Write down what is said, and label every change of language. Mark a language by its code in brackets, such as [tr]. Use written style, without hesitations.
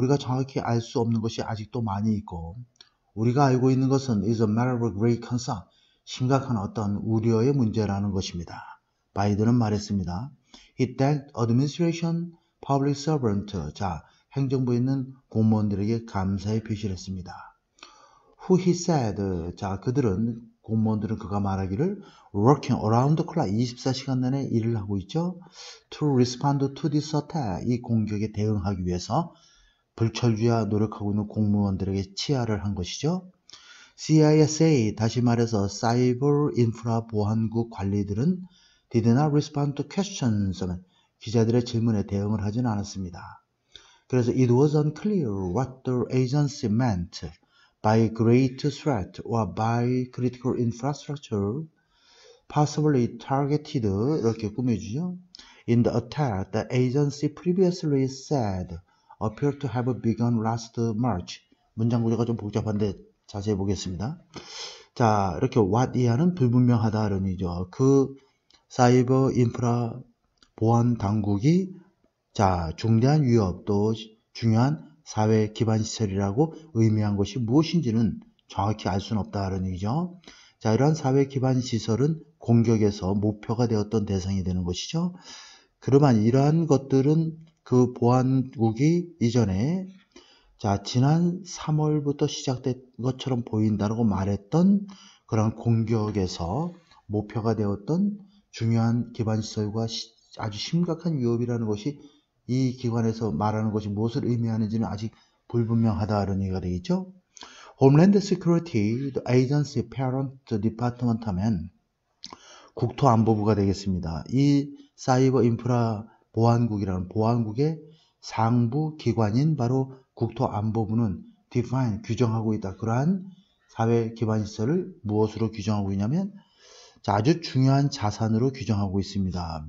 [ko] 우리가 정확히 알 수 없는 것이 아직도 많이 있고 우리가 알고 있는 것은 [en] is a matter of great concern. [ko] 심각한 어떤 우려의 문제라는 것입니다. 바이든은 말했습니다. [en] He thanked administration, public servant. [ko] 자, 행정부에 있는 공무원들에게 감사의 표시를 했습니다. [en] Who he said. [ko] 자, 공무원들은 그가 말하기를 [en] working around the clock [ko] 24시간 내내 일을 하고 있죠. [en] To respond to this attack [ko] 이 공격에 대응하기 위해서 불철주야 노력하고 있는 공무원들에게 치하를 한 것이죠. CISA 다시 말해서 사이버 인프라 보안국 관리들은 [en] did not respond to questions [ko] 기자들의 질문에 대응을 하지는 않았습니다. [en] 그래서 it was unclear what the agency meant by great threat or by critical infrastructure possibly targeted [ko] 이렇게 꾸며주죠. [en] In the attack, the agency previously said appeared to have begun last March. [ko] 문장 구조가 좀 복잡한데 자세히 보겠습니다. 자, 이렇게 what 이하는 불분명하다 이런 얘기죠. 그 사이버 인프라 보안 당국이 중대한 위협 또 중요한 사회 기반 시설이라고 의미한 것이 무엇인지는 정확히 알 수는 없다 이런 얘기죠. 자, 이러한 사회 기반 시설은 공격에서 목표가 되었던 대상이 되는 것이죠. 그러면 이러한 것들은 그 보안국이 이전에 지난 3월부터 시작된 것처럼 보인다고 말했던 그런 공격에서 목표가 되었던 중요한 기반시설과 아주 심각한 위협이라는 것이 이 기관에서 말하는 것이 무엇을 의미하는지는 아직 불분명하다 이런 얘기가 되겠죠. [en] Homeland Security Agency Parent Department [ko] 하면 국토안보부가 되겠습니다. 이 사이버 인프라 보안국이라는 보안국의 상부 기관인 바로 국토안보부는 define 규정하고 있다. 그러한 사회 기반 시설을 무엇으로 규정하고 있냐면 아주 중요한 자산으로 규정하고 있습니다.